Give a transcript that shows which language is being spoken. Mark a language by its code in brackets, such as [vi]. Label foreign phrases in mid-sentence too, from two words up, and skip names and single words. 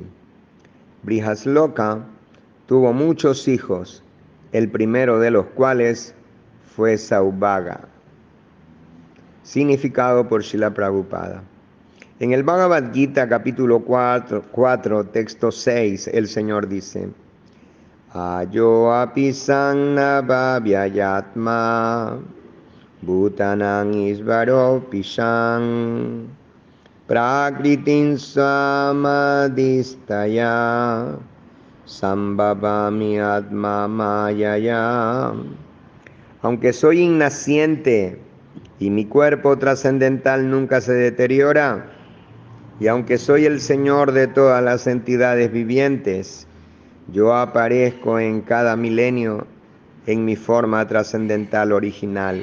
[es] Brihasloka tuvo muchos hijos, el primero de los cuales fue Saubhaga. Significado por Srila Prabhupada. En el Bhagavad Gita capítulo 4, texto 6, el Señor dice: [sa] अजो अपि सन्नव्ययात्मा भूतानां ईश्वरो अपि सन् प्रकृतिं स्वामधिष्ठाय सम्भवामि आत्म मायया. [es] Aunque soy innaciente y mi cuerpo trascendental nunca se deteriora, Y aunque soy el Señor de todas las entidades vivientes, yo aparezco en cada milenio en mi forma trascendental original.